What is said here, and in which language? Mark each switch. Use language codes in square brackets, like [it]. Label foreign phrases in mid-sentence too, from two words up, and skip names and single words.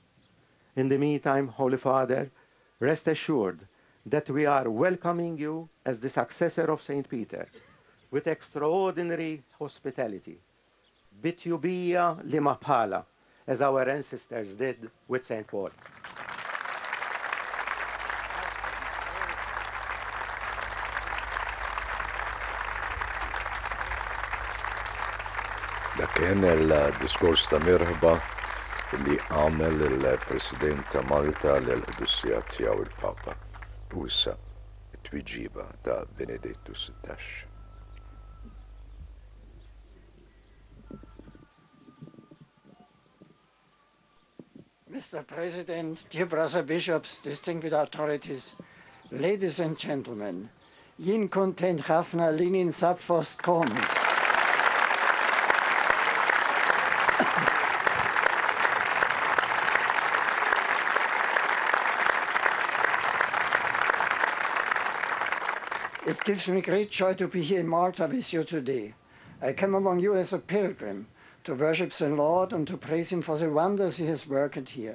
[en] In the meantime, Holy Father, rest assured that we are welcoming you as the successor of St. Peter with extraordinary hospitality. [mt] Bitubia limapala, [en] as our ancestors did with St. Paul. [mt] Da kien il-diskors ta' mirħba li għamel il-President ta' Malta l-Qudussija tiegħu il-Papa. U issa t-twiġiba ta' Benedettu XVI. [en] Mr. President, dear brother bishops, distinguished authorities, ladies and gentlemen, [mt] jien kontent ħafna li ninsab fostkom. [en] It gives me great joy to be here in Malta with you today. I come among you as a pilgrim to worship the Lord and to praise him for the wonders he has worked here.